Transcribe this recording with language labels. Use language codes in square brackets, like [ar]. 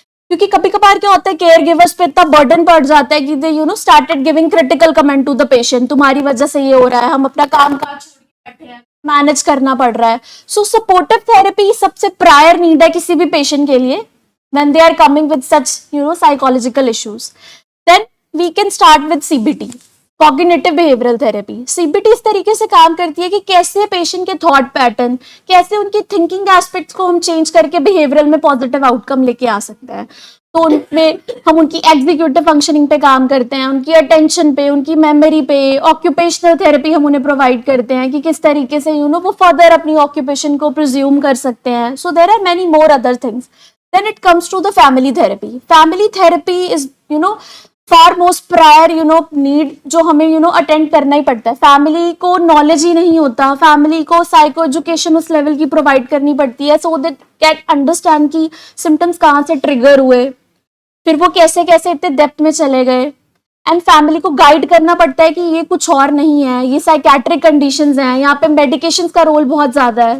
[hi] क्योंकि कभी कभार क्या होता है, केयर गिवर्स पे इतना बर्डन पड़ जाता है कि [en] they started giving critical comment to the patient, [hi] तुम्हारी वजह से ये हो रहा है, हम अपना काम काज छोड़ के बैठे हैं, मैनेज करना पड़ रहा है. सो सपोर्टिव थेरेपी सबसे प्रायर नीड है किसी भी पेशेंट के लिए [en] when they are coming with such psychological issues. Then we can start with CBT, [hi] cognitive behavioural therapy. CBT इस तरीके से काम करती है कि कैसे पेशेंट के थॉट पैटर्न, कैसे उनकी थिंकिंग एस्पेक्ट्स को हम चेंज करके बिहेवियरल में पॉजिटिव आउटकम लेके आ सकते हैं. तो उनमें हम उनकी एग्जीक्यूटिव फंक्शनिंग पे काम करते हैं, उनकी अटेंशन पे, उनकी मेमोरी पे. ऑक्यूपेशनल थेरेपी हम उन्हें प्रोवाइड करते हैं कि किस तरीके से वो फर्दर अपनी ऑक्यूपेशन को प्रिज्यूम कर सकते हैं. [en] So there are many more other things. Then it comes to the family therapy. Family therapy is [hi] far most prior need जो हमें अटेंड करना ही पड़ता है। फैमिली को नॉलेज ही नहीं होता, फैमिली को साइको एजुकेशन उस लेवल की प्रोवाइड करनी पड़ती है [en] so that can understand [hi] कि सिम्टम्स कहाँ से ट्रिगर हुए, फिर वो कैसे कैसे इतने डेप्थ में चले गए, एंड फैमिली को गाइड करना पड़ता है कि ये कुछ और नहीं है, ये साइकेट्रिक कंडीशंस हैं, यहाँ पे मेडिकेशंस का रोल बहुत ज्यादा है।